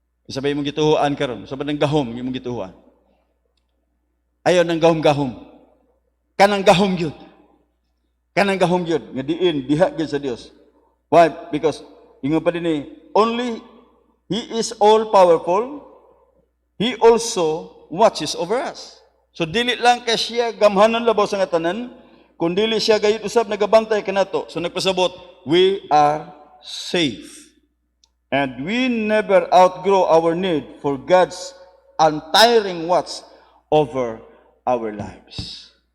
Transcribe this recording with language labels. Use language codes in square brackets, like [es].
[ceb] Sabay mong gituhuan karon, sabay ng gahom imong gituhuan. Ayaw ng gahom-gahom. Kanang gahom gyud. Kanang gahom gyud nga diin diha gyud sa Dios. Why? [en] Because [ceb] ingon pa dinhi, [en] only He is all powerful. He also watches over us. [ceb] So dili lang kay siya gamhanan labaw sa nga tanan, kundi siya gayud usab nagabantay kanato. So nagpasabot, [en] we are safe. And we never outgrow our need for God's untiring watch over our lives.